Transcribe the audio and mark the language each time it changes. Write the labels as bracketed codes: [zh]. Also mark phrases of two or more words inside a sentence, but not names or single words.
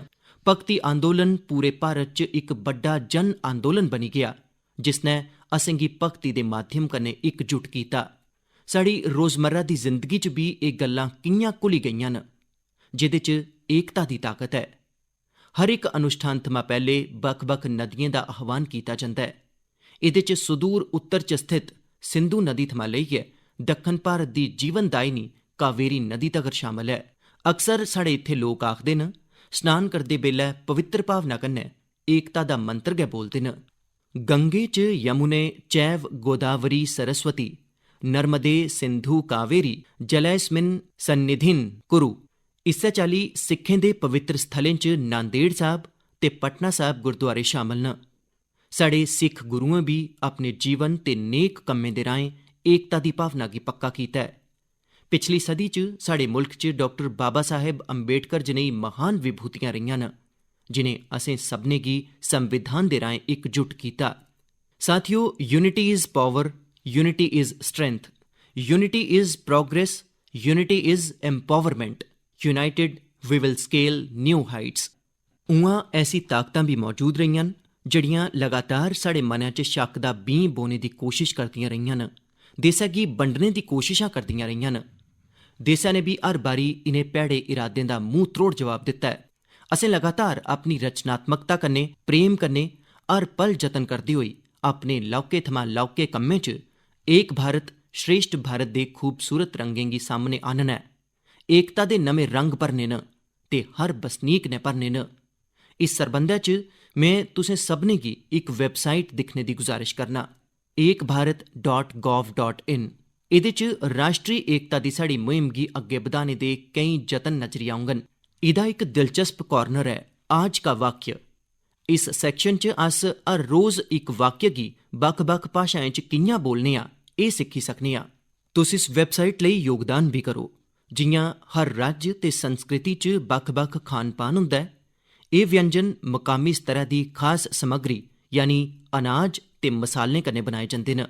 [doi] भक्ति आंदोलन पूरे भारत च इक बड्डा जन आंदोलन बनी गेआ, जिसनै असेंगी भक्ति दे माध्यम कन्नै इकजुट कीता। साढ़ी रोजमर्रा दी जिंदगी च बी एह् गल्लां कि'यां घुली गेइयां न, जेह्दे च एकता दी ताकत है। हर इक अनुष्ठान थमां पैह्ले बक्ख बक्ख नदियें दा आह्वान कीता जंदा ऐ। एह्दे च सुदूर उत्तर च स्थित सिंधु नदी थमां लेइयै दक्खन भारत दी जीवनदायिनी कावेरी नदी तगर शामल ऐ। अक्सर साढ़े इत्थे लोक आखदे न, स्नान करदे बेल्लै पवित्र भावना कन्नै एकता दा मंत्र गै बोलदे न। [sa] गंगे च यमुने चैव गोदावरी सरस्वती नर्मदे सिंधु कावेरी जलैस्मिन सन्निधिन कुरु। [doi] इस्सै चाल्ली सिक्खें दे पवित्र स्थलें च नांदेड़ साहब ते पटना साहब गुरुद्वारे शामल न। साढ़े सिख गुरुएं बी अपने जीवन ते नेक कम्में दे राहें एकता दी भावना गी पक्का कीता है। पिछली सदी च साढ़े मुल्ख च डाक्टर बाबा साहेब अंबेडकर जनेही महान विभूतियां रहियां न, जिनें असें सभनें गी संविधान दे राहें इकजुट कीता। साथियो, [en] Unity is power, unity is strength, unity is progress, unity is empowerment, united we will scale new heights. [doi] उआं ऐसी ताकतां भी मौजूद रहियां न जड़ियां लगातार साढ़े मनै च शक्क दा बीं बोने दी कोशिश करदियां रहियां न, देसै गी बंडने दी कोशिशां करदियां रहियां न। देसै ने भी हर बारी इनें भैड़े इरादें दा मूंह त्रोड़ जवाब दित्ता है। असें लगातार अपनी रचनात्मकता कन्नै, प्रेम कन्नै हर पल जतन करदे होई अपने लौह्के थमां लौह्के कम्में च एक भारत श्रेष्ठ भारत दे खूबसूरत रंगें गी सामने आह्नना ऐ। एकता दे नमें रंग भरने न ते हर बसनीक ने भरने न। इस सरबंधै च में तुसें सभनें गी इक वैबसाइट दिक्खने दी गुजारिश करना, ekbharat.gov.in। एह्दे च राश्ट्री एकता दी साढ़ी मुहिम गी अग्गे बधाने दे केईं जतन नजरी औङन। एह्दा इक दिलचस्प कॉर्नर है [hi] आज का वाक्य। [doi] इस सैक्शन च अस हर रोज इक वाक्य गी बक्ख बक्ख भाशाएं च कि'यां बोलने आं, एह् सिक्खी सकने आं। तुस इस वैबसाइट लेई योगदान भी करो। जि'यां हर राज्य ते संस्कृति च बक्ख बक्ख खान पान होंदा ऐ, एह् व्यंजन मकामी स्तरै दी खास समग्री यानी अनाज ते मसालें कन्नै बनाए जंदे न।